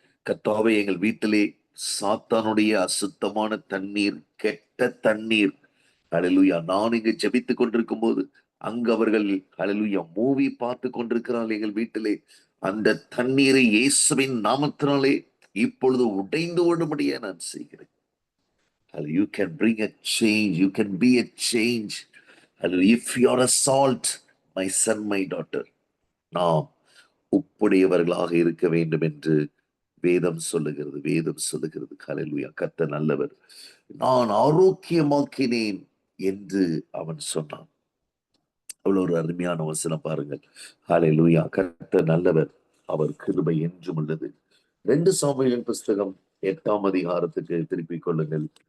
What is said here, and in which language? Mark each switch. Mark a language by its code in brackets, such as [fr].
[ta] கர்த்தாவே, எங்கள் வீட்டிலே சாத்தானுடைய அசுத்தமான தண்ணீர், கெட்ட தண்ணீர், ஹalleluya, நான் இங்கு ஜெபித்துக் கொண்டிருக்கும் போது அங்கு அவர்கள் ஹalleluya மூவி பார்த்து கொண்டிருக்கிறார்கள் எங்கள் வீட்டிலே. அந்த தண்ணீரை இயேசுவின் நாமத்தினாலே இப்பொழுது உடைந்து ஓடும்படியே நான் செய்கிறேன். [en] You can bring a change. You can be a change. If you are a salt, my son, my daughter, [ta] நாம் உப்புடையவர்களாக இருக்க வேண்டும் என்று வேதம் சொல்லுகிறது. வேதம் சொல்லுகிறது. ஹalleluya. கர்த்தர் நல்லவர். நான் ஆரோக்கியமாக்கினேன் என்று அவன் சொன்னான். அவ்வளவு ஒரு அருமையான வசனம் பாருங்கள். ஹalleluya. கர்த்தர் நல்லவர், அவர் கிருபை என்றும் உள்ளது. 2 சாமுவேலின் புஸ்தகம் 8ஆம் அதிகாரத்துக்கு திருப்பிக் கொள்ளுங்கள்.